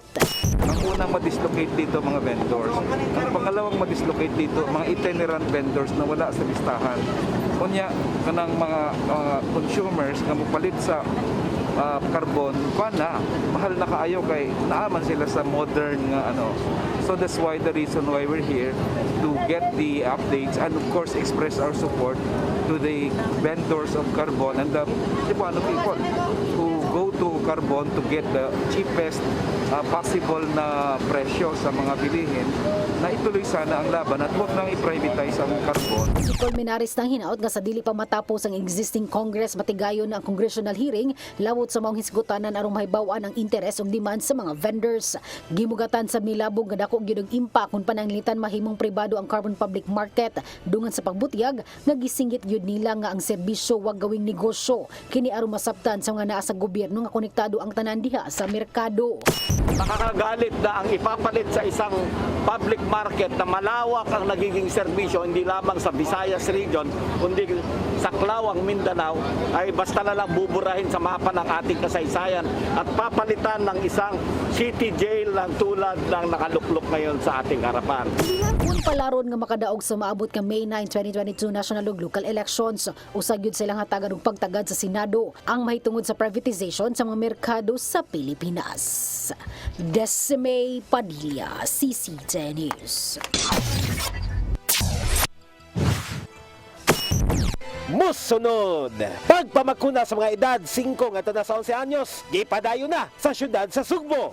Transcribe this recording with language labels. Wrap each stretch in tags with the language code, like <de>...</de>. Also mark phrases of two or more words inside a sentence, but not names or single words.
<tl>Ang unang ma-dislocate dito mga vendors. Ang pangalawang ma-dislocate dito mga</tl> <en>itinerant vendors</en> <tl>na wala sa listahan.</tl> <ceb>Kunya kanang mga consumers nga mopalit sa carbon na mahal na kaayo kay naaman sila sa modern nga ano.</ceb> <en>So that's why the reason why we're here to get the updates and of course express our support to the vendors of carbon and the Cebuano people who go to carbon to get the cheapest possible</en> <tl>na presyo sa mga bilihin na ituloy sana ang laban at huwag nang i-privatize ang carbon.</tl> <ceb>Si Colmenares nang hinaot nga sa dili pa matapos ang</ceb> <en>existing Congress</en> <ceb>matigayon na ang</ceb> <en>congressional hearing</en> <ceb>lawot sa maong hisgutanan aron mahibaw-an ang interes ug demand sa mga vendors. Gimugatan sa milabog nga dako gyud og impact kung pananglitan mahimong pribado ang carbon public market dungan sa pagbutyag nga gisinggit gyud nila nga ang serbisyo</ceb> <tl>wag gawing negosyo</tl> <ceb>kini aron masabtan sa mga naa sa gobyerno nga konektado ang tanan diha sa merkado.</ceb> <tl>Nakakagalit na ang ipapalit sa isang</tl> <en>public market</en> <tl>na malawak ang nagiging serbisyo hindi lamang sa Visayas region kundi sa Klawang, Mindanao ay basta na lang buburahin sa mapa ng ating kasaysayan at papalitan ng isang</tl> <en>city jail</en> <tl>ng tulad ng nakaluklok ngayon sa ating harapan.</tl> <ceb>Kung palaron nga makadaog sa maabot ka May 9, 2022 national ug</ceb> <en>local elections,</en> <ceb>usag gyud silang hatagan og pagtagad sa Senado ang mahitungod sa privatization sa mga merkado sa Pilipinas. Desime Padilla, CCTN News. Musunod, pagpamakuna sa mga edad 5 ngadto na sa 11 anyos, gipadayon na sa syudad sa Sugbo.</ceb>